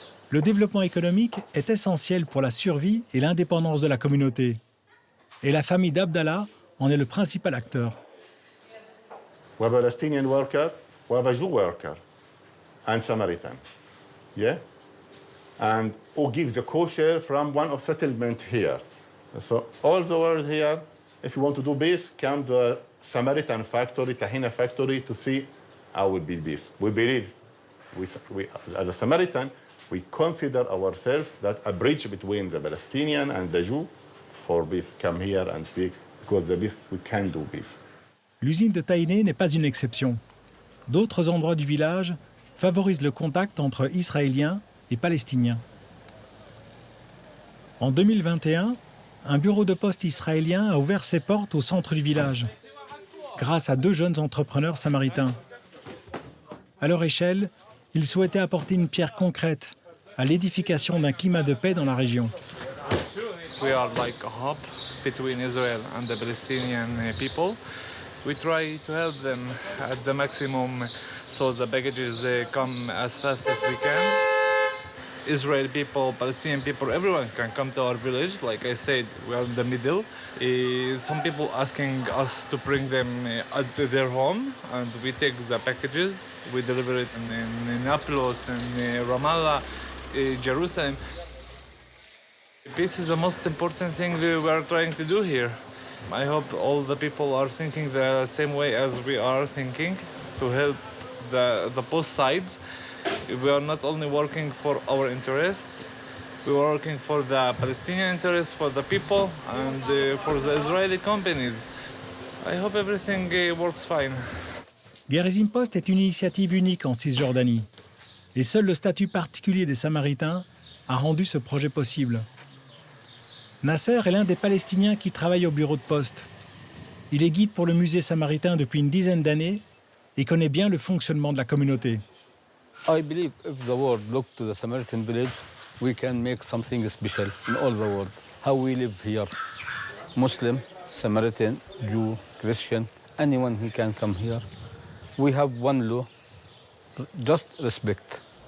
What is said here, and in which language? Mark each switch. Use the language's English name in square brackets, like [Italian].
[French] Le développement économique est essentiel pour la survie et l'indépendance de la communauté. Et la famille d'Abdallah en est le principal acteur. [English] We have a Palestinian worker, we have a Jew worker, and Samaritan. Yeah? And who gives the kosher from one of settlement here. So all the world here, if you want to do beef, come to the Samaritan factory, Tahina factory, to see how will be beef. We believe, we as a Samaritan, we consider ourselves that a bridge between the Palestinian and the Jew for beef. Come here and speak, because the beef, we can do beef. [French] L'usine de Taïné n'est pas une exception. D'autres endroits du village favorisent le contact entre Israéliens et Palestiniens. En 2021, un bureau de poste israélien a ouvert ses portes au centre du village, grâce à 2 jeunes entrepreneurs samaritains. À leur échelle, ils souhaitaient apporter une pierre concrète à l'édification d'un climat de paix dans la région. [English] We are like a hub between Israel and the Palestinian people. We try to help them at the maximum so the packages come as fast as we can. Israeli people, Palestinian people, everyone can come to our village. Like I said, we are in the middle. Some people asking us to bring them at their home, and we take the packages. We deliver it in Naples, in Ramallah, Jerusalem. Peace is the most important thing we are trying to do here. I hope all the people are thinking the same way as we are thinking, to help the both sides. We are not only working for our interests, we are working for the Palestinian interests, for the people, and for the Israeli companies. I hope everything works fine. [French] Gerizim Post est une initiative unique en Cisjordanie. Et seul le statut particulier des Samaritains a rendu ce projet possible. Nasser est l'un des Palestiniens qui travaille au bureau de poste. Il est guide pour le musée samaritain depuis une dizaine d'années et connaît bien le fonctionnement de la communauté. [English] I believe if the world look to the Samaritan village, we can make something special in all the world. How we live here, Muslim, Samaritan, Jew, Christian, anyone who can come here. We have one law, just respect.